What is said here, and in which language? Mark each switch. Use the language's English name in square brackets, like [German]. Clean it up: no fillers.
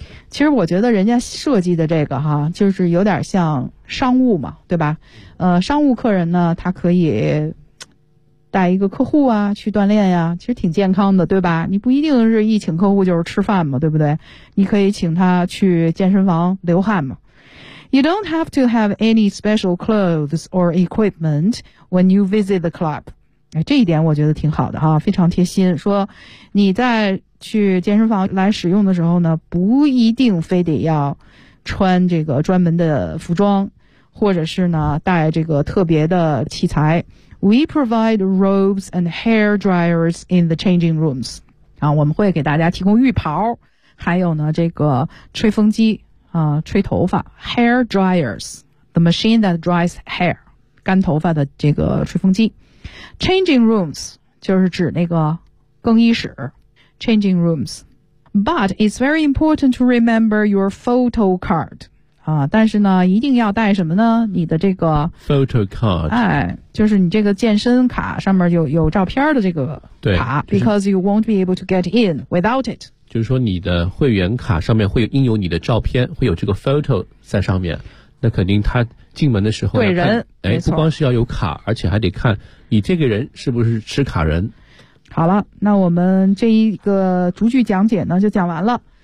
[Chinese] 其实我觉得人家设计的这个哈，就是有点像商务嘛，对吧？商务客人呢，他可以带一个客户啊去锻炼呀，其实挺健康的，对吧？你不一定是一请客户就是吃饭嘛，对不对？你可以请他去健身房流汗嘛。 [English] You don't have to have any special clothes or equipment when you visit the club. [Chinese] 这一点我觉得挺好的哈，非常贴心。说你在去健身房来使用的时候呢，不一定非得要穿这个专门的服装，或者是呢带这个特别的器材。 [English] We provide robes and hair dryers in the changing rooms. [Chinese] 我们会给大家提供浴袍，还有呢这个吹风机。吹头发 , [English] hair dryers, the machine that dries hair, [Chinese] 干头发的这个吹风机。 Changing rooms, 就是指那个更衣室。Changing rooms. [English] But it's very important to remember your photo card. [Chinese] 但是呢一定要带什么呢，你的这个 [English] photo card. [Chinese] 哎，就是你这个健身卡上面有照片的这个卡。对、 [English] Because you won't be able to get in without it. [Chinese] 就是说你的会员卡上面会印有你的照片，会有这个 photo 在上面，那肯定他进门的时候对人，哎，不光是要有卡，而且还得看你这个人是不是持卡人。好了，那我们这一个逐句讲解呢就讲完了。